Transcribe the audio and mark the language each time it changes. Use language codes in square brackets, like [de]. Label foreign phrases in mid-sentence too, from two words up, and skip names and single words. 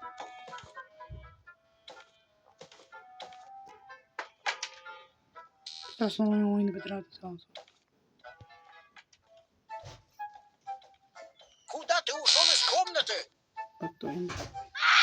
[tr] Biraz sonra oyunu bitirirdi sağ olsun. [ru] Куда ты ушел из комнаты? [tr] Bak da oyun.